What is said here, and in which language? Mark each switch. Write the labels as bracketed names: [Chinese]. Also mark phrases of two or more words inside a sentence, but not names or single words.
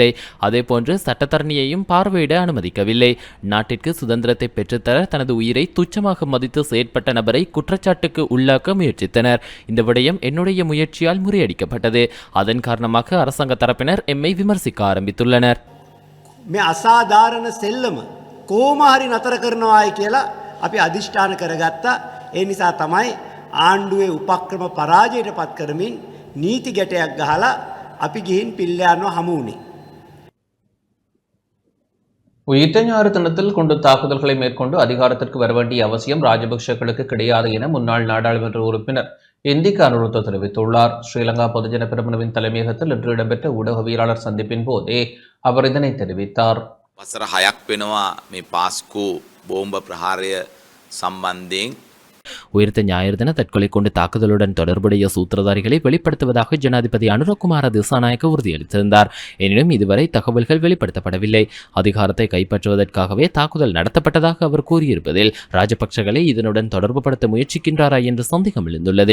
[Tamil] அதேபோன்று சட்டத்தரணியையும் பார்வையிட அனுமதிக்கவில்லை. நாட்டிற்கு சுதந்திரத்தை பெற்றுத்தர தனது உயிரை துச்சமாக மதித்து செயற்பட்ட நபரை குற்றச்சாட்டுக்கு உள்ளாக்க முயற்சித்தனர். இந்த விடயம் என்னுடைய முயற்சியால் முறியடிக்கப்பட்டது. அதன் காரணமாக அரசாங்க தரப்பினர் எம்மை விமர்சிக்க ஆரம்பித்துள்ளனர். [Sinhala] මේ අසාධාරණ සෙල්ලම කොහොම හරි නතර කරනවායි කියලා අපි අදිෂ්ඨාන කරගත්තා. ඒ නිසා තමයි ආණ්ඩුවේ උපක්‍රම පරාජයට පත් කරමින් නීති ගැටයක් ගහලා අපි ගිහින් පිල්ලයන්ව හමු වුණේ. [Tamil] உயிர்த்த ஞாயிறு தினத்தில் கொண்டு தாக்குதல்களை மேற்கொண்டு அதிகாரத்திற்கு வர வேண்டிய அவசியம் ராஜபக்சேக்களுக்கு கிடையாது என முன்னாள் நாடாளுமன்ற உறுப்பினர் இந்திக்கு அனுருத்த தெரிவித்துள்ளார். ஸ்ரீலங்கா பொதுஜன பெரமுனவின் தலைமையகத்தில் இன்று இடம்பெற்ற ஊடகவியலாளர் சந்திப்பின் போதே அவர் இதனை தெரிவித்தார். [Sinhala] වසර 6ක් වෙනවා මේ පාස්කු බෝම්බ ප්‍රහාරය සම්බන්ධයෙන් [Tamil] உயிர்த்த ஞாயிறு தின தற்கொலை கொண்டு தாக்குதலுடன் தொடர்புடைய சூத்திரதாரிகளை வெளிப்படுத்துவதாக ஜனாதிபதி அனுரகுமார திசாநாயக்க உறுதியளித்திருந்தார். எனினும் இதுவரை தகவல்கள் வெளிப்படுத்தப்படவில்லை. அதிகாரத்தை கைப்பற்றுவதற்காகவே தாக்குதல் நடத்தப்பட்டதாக அவர் கூறியிருப்பதில் ராஜபக்சகளை இதனுடன் தொடர்புபடுத்த முயற்சிக்கின்றாரா என்ற சந்தேகம் எழுந்துள்ளது.